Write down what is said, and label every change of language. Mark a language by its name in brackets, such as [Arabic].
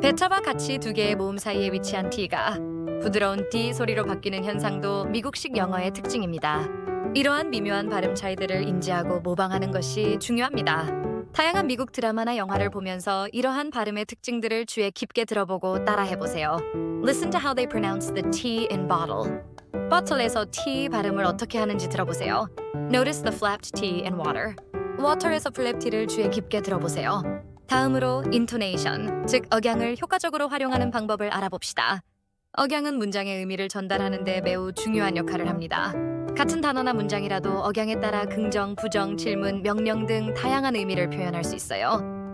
[Korean] 베타와 같이 두 개의 모음 사이에 위치한 T가 부드러운 D 소리로 바뀌는 현상도 미국식 영어의 특징입니다. 이러한 미묘한 발음 차이들을 인지하고 모방하는 것이 중요합니다. 다양한 미국 드라마나 영화를 보면서 이러한 발음의 특징들을 귀에 깊게 들어보고 따라해보세요. [English] Listen to how they pronounce the T in bottle. [Korean] bottle에서 T 발음을 어떻게 하는지 들어보세요. [English] Notice the flapped T in water. [Korean] water에서 flap T를 귀에 깊게 들어보세요. 다음으로 intonation, 즉 억양을 효과적으로 활용하는 방법을 알아봅시다. 억양은 문장의 의미를 전달하는 데 매우 중요한 역할을 합니다. 같은 단어나 문장이라도 억양에 따라 긍정, 부정, 질문, 명령 등 다양한 의미를 표현할 수 있어요.